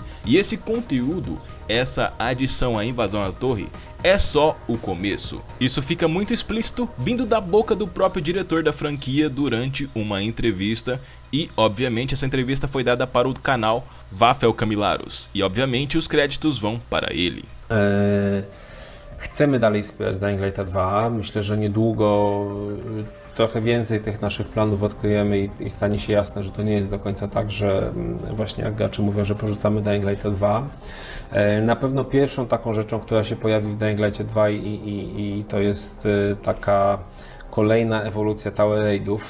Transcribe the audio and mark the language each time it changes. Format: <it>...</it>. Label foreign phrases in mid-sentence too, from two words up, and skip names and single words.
<pt>E esse conteúdo, essa adição à invasão à torre, é só o começo. Isso fica muito explícito vindo da boca do próprio diretor da franquia durante uma entrevista. E obviamente essa entrevista foi dada para o canal Wafel Kamilarus. E obviamente os créditos vão para ele.</pt> <pl>Chcemy dalej wspierać Dying Lighta 2. Myślę, że niedługo trochę więcej tych naszych planów odkryjemy i stanie się jasne, że to nie jest do końca tak, że właśnie jak gracze mówią, że porzucamy Dying Lighta 2. Na pewno pierwszą taką rzeczą, która się pojawi w Dying Lightie 2 i to jest taka kolejna ewolucja Tower Raidów.</pl>